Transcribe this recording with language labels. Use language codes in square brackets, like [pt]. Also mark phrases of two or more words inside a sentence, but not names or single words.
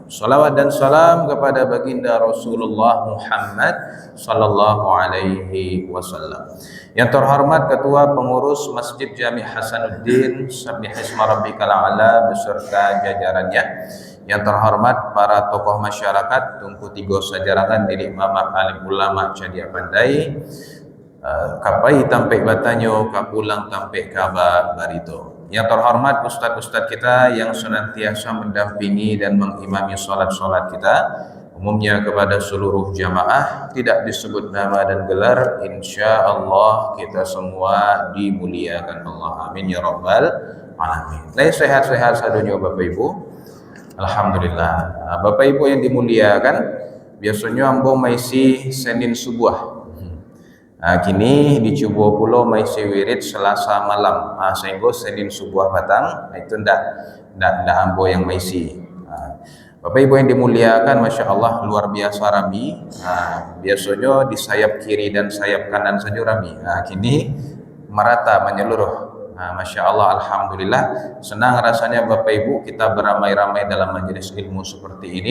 [id] Salawat dan salam kepada baginda Rasulullah Muhammad [ar] صلى الله عليه وسلم. [id] Yang terhormat Ketua Pengurus Masjid Jami Hasanuddin [ar] سبح اسم ربك الأعلى [id] beserta jajarannya. Yang terhormat para tokoh masyarakat [min] Tungku Tigo Sajarangan, Didik Mama Alim Ulama Cadia Pandai, Kapai Tampek Batanyo, Kapulang Tampek Kaba Barito. [id] Yang terhormat ustadz-ustadz kita yang senantiasa mendampingi dan mengimami sholat-sholat kita, umumnya kepada seluruh jamaah, tidak disebut nama dan gelar, [ar] إن شاء الله [id] kita semua dimuliakan Allah. [ar] آمين يا رب العالمين. [min] Sehat-sehat sadunya Bapak Ibu. [id] Alhamdulillah. Bapak Ibu yang dimuliakan, [min] biasanya ambo maisi Senin subuh. Kini di Cubo Pulau maisi wirid Selasa malam. Sehingga Senin subuh batang itu ndak ambo yang maisi. [id] Bapak Ibu yang dimuliakan, [ar] ما شاء الله [id] luar biasa rami. Biasanya di sayap kiri dan sayap kanan saja rami. Kini merata menyeluruh. [ar] ما شاء الله الحمد لله, [id] senang rasanya Bapak Ibu kita beramai-ramai dalam majelis ilmu seperti ini.